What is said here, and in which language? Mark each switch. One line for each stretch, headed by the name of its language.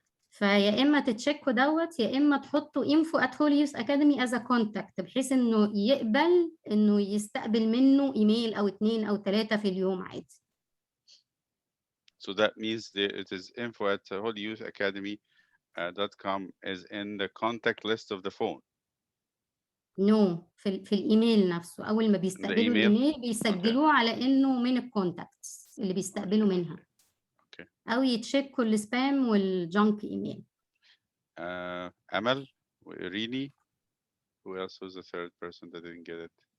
Arabic: فيا اما تتشيكوا دوت يا اما تحطوا info@holyouthacademy
English: as a contact
Arabic: بحيث انه يقبل انه يستقبل منه ايميل او 2 او 3 في اليوم عادي.
English: So that means that it is info@holyouthacademy.com is in the contact list of the phone.
Arabic: No, في الايميل نفسه اول ما بيستقبلوا الايميل بيسجلوه على انه من الكونتاكتس اللي بيستقبلوا منها.
English: Okay.
Arabic: او يتشيكوا السبام والجانك ايميل.
English: Amal, Rini, who else was the third person that didn't get it?